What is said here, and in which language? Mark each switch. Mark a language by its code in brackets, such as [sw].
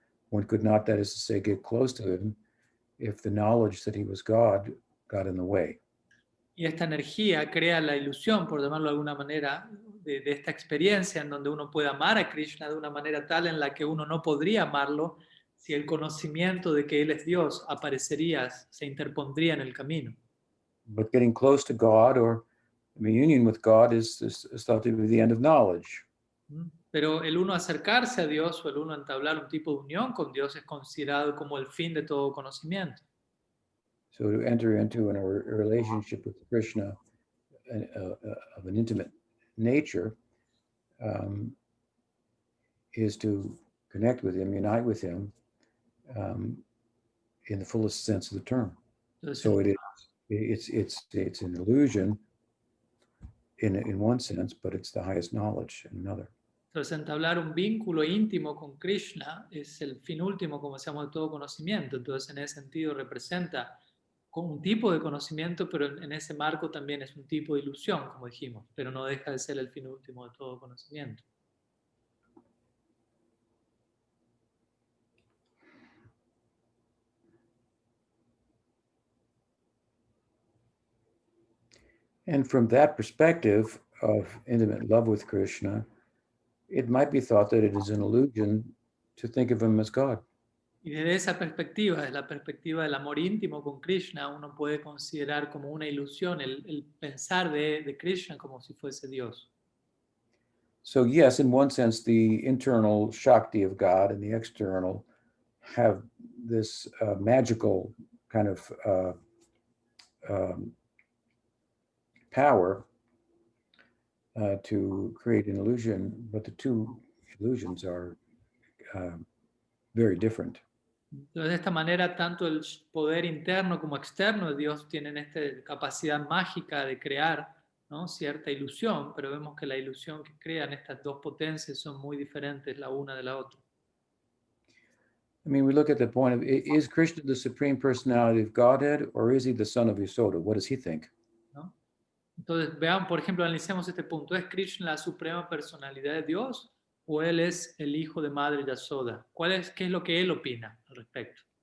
[en] One could not, that is to say, get close to him if the knowledge that he was God got in the way. [es] Y esta energía crea la ilusión, por llamarlo de alguna manera, de esta experiencia en donde uno puede amar a Krishna de una manera tal en la que uno no podría amarlo si el conocimiento de que Él es Dios aparecería, se interpondría en el camino. [en] But getting close to God or union with God is thought to be the end of knowledge. [es] Pero el uno acercarse a Dios o el uno entablar un tipo de unión con Dios es considerado como el fin de todo conocimiento. [en] So to enter into a relationship with Krishna of an intimate nature is to connect with him, unite with him in the fullest sense of the term. [es] Entonces, [en] so it's an illusion in one sense, but it's the highest knowledge in another. [es] Entonces, entablar un vínculo íntimo con Krishna es el fin último, como decíamos, de todo conocimiento. Entonces, en ese sentido, representa con un tipo de conocimiento, pero en ese marco también es un tipo de ilusión, como dijimos, pero no deja de ser el fin último de todo conocimiento. [en] And from that perspective of intimate love with Krishna, it might be thought that it is an illusion to think of him as God. [es] Y desde esa perspectiva, desde la perspectiva del amor íntimo con Krishna, uno puede considerar como una ilusión el pensar de Krishna como si fuese Dios. [en] So, yes, in one sense, the internal Shakti of God and the external have this magical kind of power to create an illusion, but the two illusions are very different. [es] Entonces, de esta manera, tanto el poder interno como externo de Dios tienen esta capacidad mágica de crear, ¿no?, cierta ilusión, pero vemos que la ilusión que crean estas dos potencias son muy diferentes la una de la otra. [en] I mean, we look at the point of, is Krishna the supreme personality of Godhead, or is he the son of Yasoda? What does he think? [es] ¿No? Entonces, vean, por ejemplo, analicemos este punto. ¿Es Krishna la suprema personalidad de Dios o él es el hijo de Madre Yasoda? ¿Qué es lo que él opina al respecto?